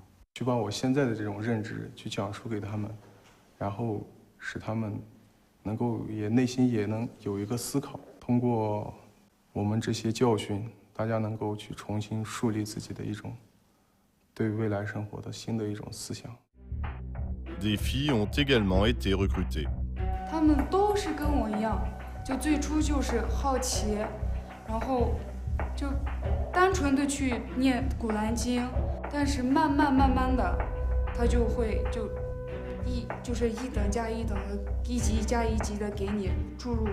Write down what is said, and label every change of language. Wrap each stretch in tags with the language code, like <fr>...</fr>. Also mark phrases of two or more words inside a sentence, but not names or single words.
<zh>去把我现在的这种认知去讲述给他们，然后使他们能够内心也能有一个思考。通过我们这些教训，大家能够去重新树立自己的一种对未来生活的新的一种思想。</zh> <fr>Des filles ont également été recrutées.</fr> <zh>他们都是跟我一样，就最初就是好奇，然后就单纯的去念《古兰经》，但是慢慢的，他就会就是一等加一等的，一级加一级的给你注入。</zh>